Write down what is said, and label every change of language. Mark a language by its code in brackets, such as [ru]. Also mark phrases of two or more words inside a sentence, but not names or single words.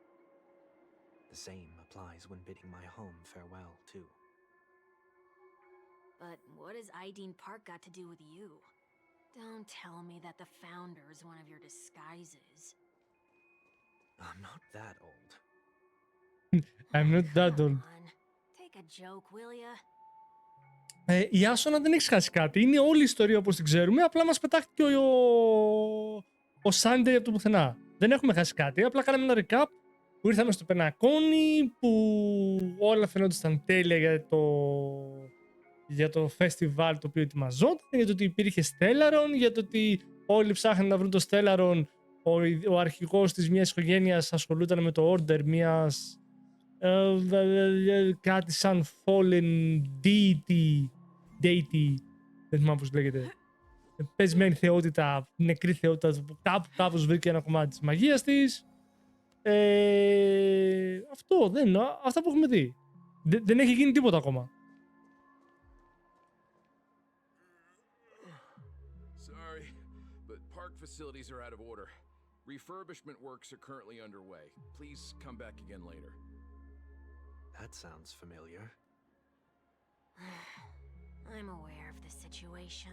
[en] The same applies when bidding my home farewell, too. But what has Ideen Park got to do with you? Don't tell me that the Founder's one of your disguises. I'm not that old. I'm not that Come old. on. Take a joke, will ya? [el] Η Άσονα δεν έχει χάσει κάτι. Είναι όλη η ιστορία όπως την ξέρουμε. Απλά μας πετάχτηκε ο Sunday από το πουθενά. Δεν έχουμε χάσει κάτι. Απλά κάναμε ένα recap που ήρθαμε στο Πενακόνι, που όλα φαινόντουσαν τέλεια για το festival το οποίο ετοιμαζόταν, για το ότι υπήρχε Stellaron, για το ότι όλοι ψάχναν να βρουν το Stellaron. Ο αρχηγός της μιας οικογένειας ασχολούταν με το order μιας κάτι σαν [en] fallen deity, [el] δεν θυμάμαι πώς λέγεται, πεσμένη θεότητα, νεκρή θεότητα που κάπως βρήκε ένα κομμάτι της μαγείας της. Αυτά που έχουμε δει. Δεν έχει γίνει τίποτα ακόμα. [en] Sorry, but park facilities are out of order. Refurbishment works are currently underway. Please come back again later. That sounds familiar. I'm aware of the situation.